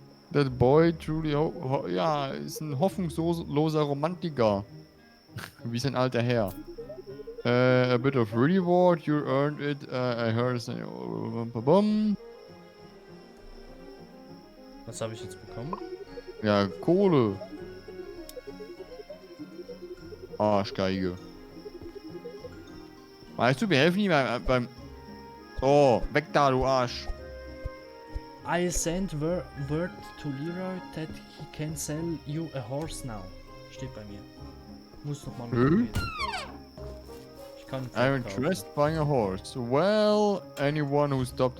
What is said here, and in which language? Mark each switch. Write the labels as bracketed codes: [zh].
[en] That boy truly, [de] ja, ist ein hoffnungsloser Romantiker. Wie sein alter Herr. [en] A bit of reward, you earned it. I heard it. [de] Was habe ich jetzt bekommen? Ja, Kohle. Arschgeige. Weißt du, wir helfen ihm beim... Oh, weg da, du Arsch. [en] I sent word to Leroy that he can sell you a horse now. [de] Steht bei mir. Muss noch mal mit reden. Ich kann [en] I'm interested buying a horse. Well, anyone who stopped...